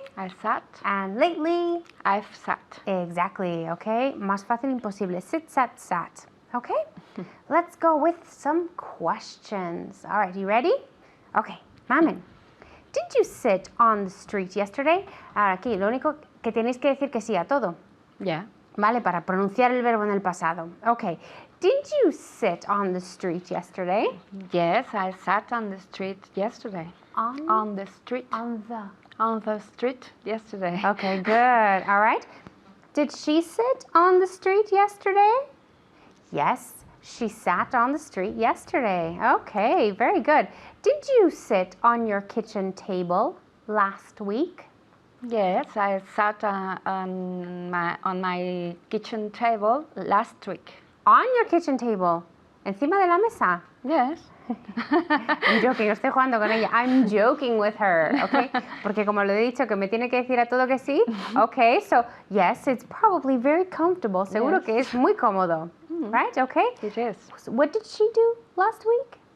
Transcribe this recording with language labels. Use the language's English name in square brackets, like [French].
[English] I sat. and lately, I've sat. Exactly, okay? [Spanish] Más fácil imposible. [English] Sit, sat. Okay? Let's go with some questions. All right, you ready? Okay, Mamen, did you sit on the street yesterday? [Spanish] Ahora aquí, lo único que tenéis que decir que sí a todo. [English] Yeah. [Spanish] Vale, para pronunciar el verbo en el pasado. [English] Okay, did you sit on the street yesterday? Yes, I sat on the street yesterday. On the street yesterday. Okay, good. All right. Did she sit on the street yesterday? Yes, she sat on the street yesterday. Okay, very good. Did you sit on your kitchen table last week? Yes, I sat on my kitchen table last week. On your kitchen table? [Spanish] Encima de la mesa? [English] Yes. I'm joking, [Spanish] estoy jugando con ella. [English] I'm joking with her, okay? [Spanish] Porque como le he dicho que me tiene que decir a todo que sí. [English] Okay, so yes, it's probably very comfortable. [Spanish] Seguro [English] Yes. [Spanish] que es muy cómodo. [English] right? Okay. It is. So what did she do last week?